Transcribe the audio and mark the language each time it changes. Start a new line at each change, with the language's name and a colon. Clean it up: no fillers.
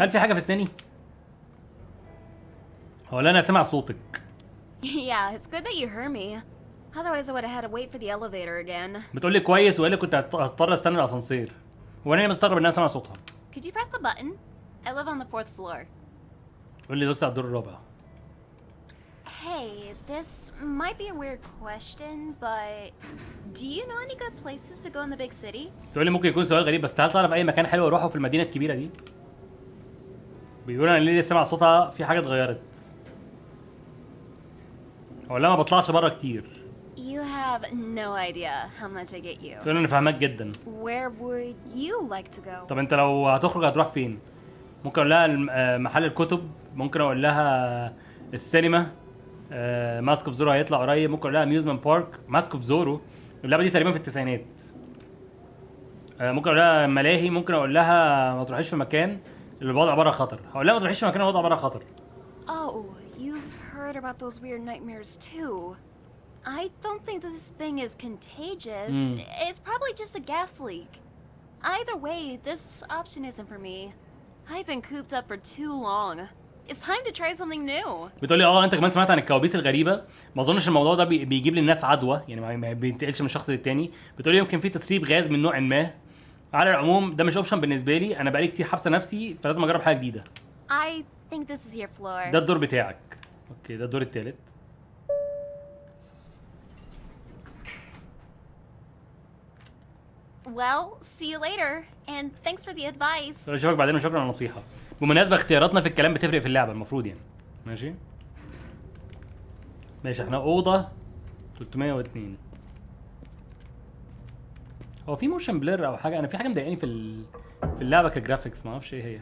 Arabic: هل في حاجه في اسناني؟ هو لا انا سامع صوتك.
English: Yeah, it's good that you heard me. Otherwise, I would have had to wait for the elevator again.
Arabic: بتقول لي كويس وقال لي كنت هضطر استنى الاسانسير. وانا ليه مستغرب ان انا سامع صوتها؟
English: Could you press the button? I live on the 4th floor.
Arabic: تقول لي دوست على الدور الرابع.
English: Hey, this might be a weird question, but do you know any good places to go in the big city?
Arabic: تقول لي ممكن يكون سؤال غريب بس هل تعرف اي مكان حلو اروحه في المدينه الكبيره دي؟ بيقول انا ليه سامع صوتها في حاجه اتغيرت. هو لا ما بطلعش بره كتير.
English: You have no idea how much I get you.
Arabic: تقول لي انا فاهمك جدا.
English: Where would you like to go?
Arabic: طب انت لو هتخرج هتروح فين؟ ممكن اقول لها محل الكتب، ممكن اقول لها السينما، ماسك اوف زورو هيطلع قريب، ممكن اقول لها اميوزمنت بارك. ماسك اوف زورو اللعبه دي تقريبا في التسعينات. ممكن اقول لها ملاهي، ممكن اقول لها ما تروحيش في مكان اللي الوضع بره خطر. هقول لها ما تروحيش في مكان الوضع بره خطر.
English: Oh, you've heard about those weird nightmares too. I don't think this thing is contagious. It's probably just a gas leak. Either way, this option isn't for me. I've been cooped up for too long. It's time to try something new.
Arabic: بتقول لي انت كمان سمعت عن الكوابيس الغريبه؟ ما اظنش الموضوع ده بيجيب للناس عدوى، يعني ما بينتقلش من شخص للتاني. بتقول لي يمكن في تسريب غاز من نوع ما. على العموم ده مش اوبشن بالنسبه لي، انا بقالي كتير حابسه نفسي فلازم اجرب حاجه جديده.
English: I think this is your floor.
Arabic: ده الدور بتاعك. اوكي ده الدور التالت.
English: Well, see you later, and thanks for the advice.
Arabic: اشوفك بعدين وشكرا على النصيحه. بمناسبه اختياراتنا في الكلام بتفرق في اللعبه المفروض يعني. ماشي ماشي احنا اوضه 302. هو في موشن بلير او حاجه؟ انا في حاجه مضايقاني في اللعبه كجرافيكس ما اعرفش ايه هي.